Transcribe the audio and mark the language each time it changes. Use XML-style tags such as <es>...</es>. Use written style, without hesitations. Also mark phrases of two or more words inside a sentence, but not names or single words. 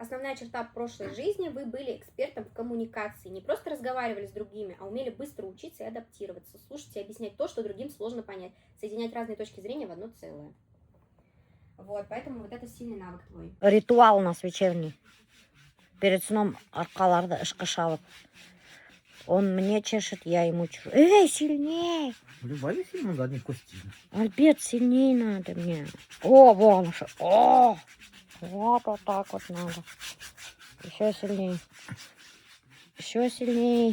<ru>Основная черта прошлой жизни: вы были экспертом в коммуникации, не просто разговаривали с другими, а умели быстро учиться и адаптироваться, слушать и объяснять то, что другим сложно понять, соединять разные точки зрения в одно целое. Вот, поэтому вот это сильный навык твой. Ритуал у нас вечерний. Перед сном</ru> <kk>аркаларды ішкі шалып.</kk> <ru>Он мне чешет, я ему чешу. Эй, сильней! Блин, ему задней кости. Альберт, сильней надо мне. О, вон уже. О! Вот так вот надо. Еще сильней. Еще сильней.</ru>